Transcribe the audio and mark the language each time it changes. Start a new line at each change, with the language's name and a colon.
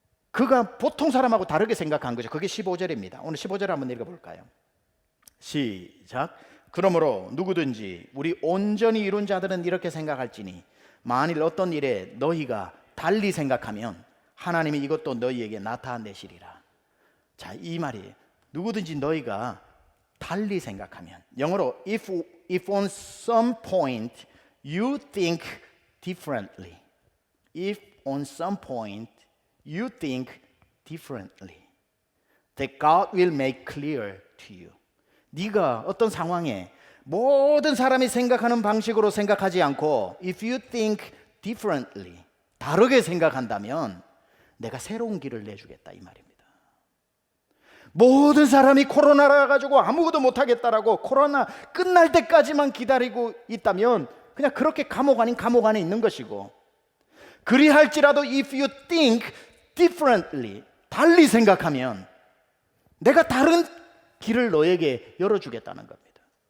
Korean: 그가 보통 사람하고 다르게 생각한 거죠. 그게 15절입니다. 오늘 15절 한번 읽어볼까요? 시작. 그러므로 누구든지 우리 온전히 이룬 자들은 이렇게 생각할지니 만일 어떤 일에 너희가 달리 생각하면 하나님이 이것도 너희에게 나타내시리라. 자, 이 말이 누구든지 너희가 달리 생각하면, 영어로
English: if on some point you think differently, if on some point you think differently, that God will make clear to you.
Korean: 네가 어떤 상황에 모든 사람이 생각하는 방식으로 생각하지 않고
English: if you think differently,
Korean: 다르게 생각한다면 내가 새로운 길을 내주겠다 이 말입니다. 모든 사람이 코로나라 가지고 아무것도 못하겠다라고 코로나 끝날 때까지만 기다리고 있다면 그냥 그렇게 감옥 아닌 감옥 안에 있는 것이고, 그리할지라도
English: if you think differently,
Korean: 달리 생각하면 내가 다른 길을 너에게 열어주겠다는 겁니다.